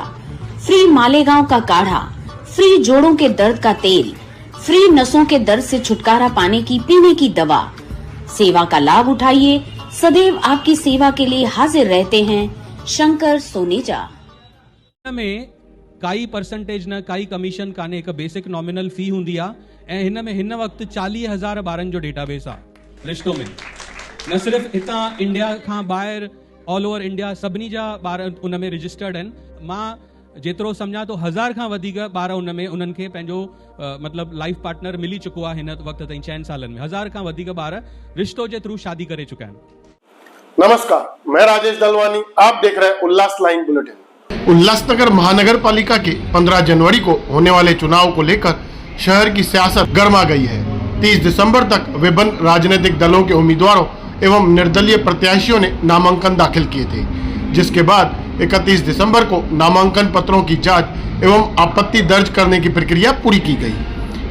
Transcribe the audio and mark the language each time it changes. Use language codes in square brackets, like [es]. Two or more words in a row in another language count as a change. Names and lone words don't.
[hi] फ्री मालेगांव का काढ़ा, फ्री जोड़ों के दर्द का तेल, फ्री नसों के दर्द से छुटकारा पाने की पीने की दवा। सेवा का लाभ उठाइए, सदैव आपकी सेवा के लिए हाजिर रहते हैं शंकर सोनेजा। [sd] में काई परसेंटेज न काई कमीशन काने हिकु [en] basic nominal fee [sd] हुंदी आहे ऐं हिन में हिन वक़्तु 40,000 ॿारनि जो डेटाबेस आहे रिश्तो में। न सिर्फ़ हितां इंडिया खां ॿाहिरि [en] all over India [sd] सभिनी जा ॿार उन में रजिस्टर्ड आहिनि। मां जेतिरो सम्झां तो 1000 खां वधीक ॿार उन में उन्हनि खे पंहिंजो मतिलबु [en] life partner [sd] मिली चुको आहे हिन वक़्त ताईं 6 सालनि में। 1000 खां वधीक ॿार रिश्तो जे थ्रू शादी करे चुका आहिनि। [hi] नमस्कार, मैं राजेश दलवानी, आप देख रहे हैं उल्लास लाइन बुलेटिन। उल्लासनगर महानगर पालिका के 15 जनवरी को होने वाले चुनाव को लेकर शहर की सियासत गर्मा गई है। 30 दिसंबर तक विभिन्न राजनीतिक दलों के उम्मीदवारों एवं निर्दलीय प्रत्याशियों ने नामांकन दाखिल किए थे, जिसके बाद 31 दिसंबर को नामांकन पत्रों की जांच एवं आपत्ति दर्ज करने की प्रक्रिया पूरी की गई।